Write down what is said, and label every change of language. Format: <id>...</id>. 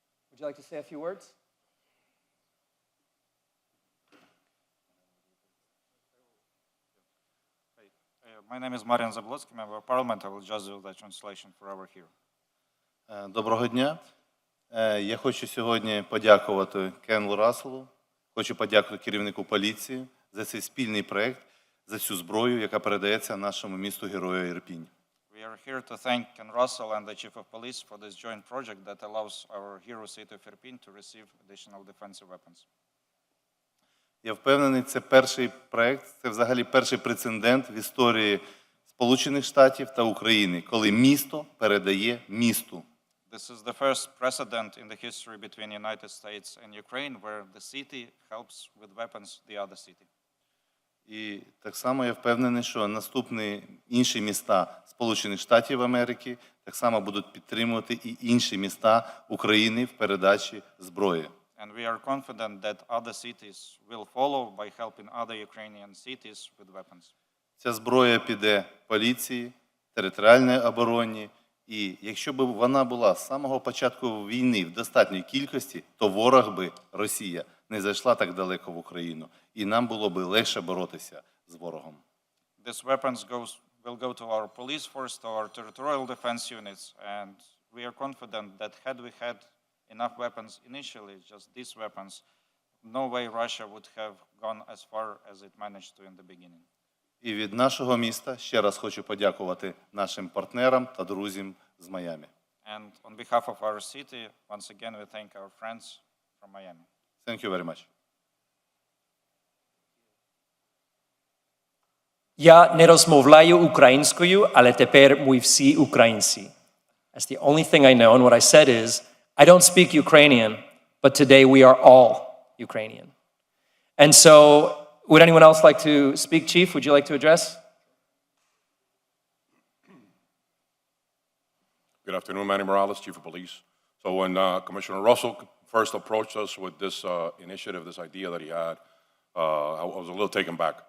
<en>Would you like to say a few words? My name is Marian Zablotsky, member of parliament. I will just do the translation for our hero.</en> <uk>Доброго дня. Я хочу сьогодні подякувати Кену Расселу, хочу подякувати керівнику поліції за цей спільний проект, за цю зброю, яка передається нашому місту-герою Ірпінь.</uk> <en>We are here to thank Ken Russell and the Chief of Police for this joint project that allows our hero city of Irpin to receive additional defensive weapons.</en> <uk>Я впевнений, це перший проект, це взагалі перший прецедент в історії Сполучених Штатів та України, коли місто передає місту.</uk> <en>This is the first precedent in the history between the United States and Ukraine where the city helps with weapons the other city.</en> <uk>І так само я впевнений, що наступні інші міста Сполучених Штатів Америки так само будуть підтримувати і інші міста України в передачі зброї.</uk> <en>And we are confident that other cities will follow by helping other Ukrainian cities with weapons.</en> <uk>Ця зброя піде поліції, територіальній обороні, і якщо б вона була з самого початку війни в достатній кількості, то ворог би, Росія, не зайшла так далеко в Україну, і нам було б легше боротися з ворогом.</uk> <en>These weapons will go to our police force, to our territorial defense units, and we are confident that had we had enough weapons initially, just these weapons, no way Russia would have gone as far as it managed to in the beginning.</en> <uk>І від нашого міста ще раз хочу подякувати нашим партнерам та друзям з Майамі.</uk> <en>And on behalf of our city, once again, we thank our friends from Miami. Thank you very much.</en> <uk>Я не розмовляю українською, але тепер ми всі українці.</uk> <en>That's the only thing I know, and what I said is, I don't speak Ukrainian, but today we are all Ukrainian. And so, would anyone else like to speak, Chief? Would you like to address? Good afternoon, Manny Morales, Chief of Police. So when Commissioner Russell first approached us with this initiative, this idea that he had, I was a little taken back.</en>